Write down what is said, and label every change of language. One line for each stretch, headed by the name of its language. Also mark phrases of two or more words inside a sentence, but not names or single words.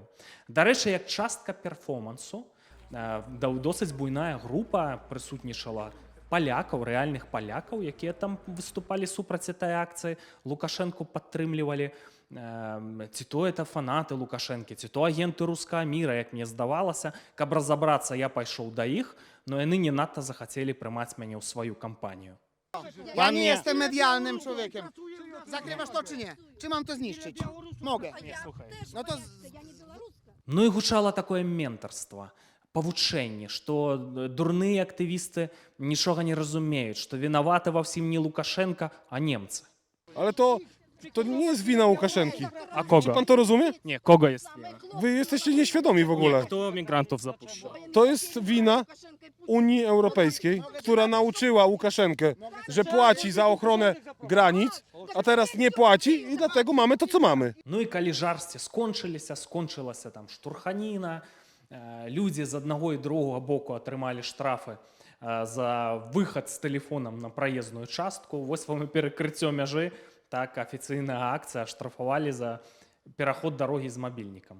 Belarusian: Дарэчы, як частка перформансу, досыць буйная група прысутнічала палякаў, рэальных палякаў, якія там выступалі супраць этой акцыі, Лукашэнку падтрымлівалі. Ці то это фанаты Лукашэнкі, ці то агенты рускага міра, як мне здавалася. Каб разабрацца, я пайшоў да іх, но яны не надта захацелі прымаць мяне ў сваю кампанію.
Polish: Ja nie jestem medialnym człowiekiem. Zakrywasz to czy nie? Czy mam to zniszczyć? Mogę. No to
Belarusian: Ну і гучала такое ментарства, павучэнне, што дурныя актывісты нічога не разумеюць, што вінаваты ва ўсім не Лукашенка, а немцы.
Polish: Ale to nie jest wina Łukaszenki. А Czy
Russian: кого?
Polish: pan to rozumie? Nie, kogo jest wina? Wy jesteście nieświadomi w ogóle. Kto migrantów zapuszczał? To jest wina Unii Europejskiej, która nauczyła Łukaszenkę, że płaci za ochronę granic, a teraz nie płaci i dlatego mamy to, co mamy.
Belarusian: Ну і калі жарсці скончылася там штурханіна, людзі з аднаго і другога боку атрымалі штрафы за выхад з тэлефонам на праезную частку. Вось вам і перакрыццё мяжы, так, афіцыйная акцыя, штрафавалі за пераход дарогі з мабільнікам.